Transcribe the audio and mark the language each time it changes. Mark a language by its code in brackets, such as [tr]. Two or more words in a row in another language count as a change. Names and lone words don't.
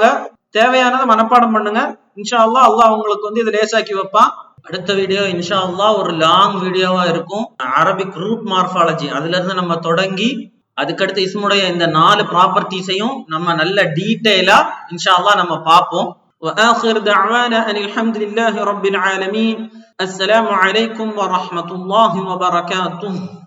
[ta] தேவையானதை மனப்பாடம் பண்ணுங்க. [ar] إن شاء الله [ta] அல்லாஹ் உங்களுக்கு இதை லேசாக்கி வைப்பான். அடுத்த வீடியோ [ar] إن شاء الله [ta] ஒரு [en] long video [ta] இருக்கும். [en] Arabic root morphology [ta] அதுல இருந்து நம்ம தொடங்கி அதுக்கடுத்து இஸ்முடைய இந்த 4 ப்ராப்பர்ட்டிஸையும் நம்ம நல்ல டீடைலா [ar] إن شاء الله [ta] நம்ம பார்ப்போம். [ar] وآخر دعوانا أن الحمد لله رب العالمين. السلام عليكم ورحمة الله وبركاته.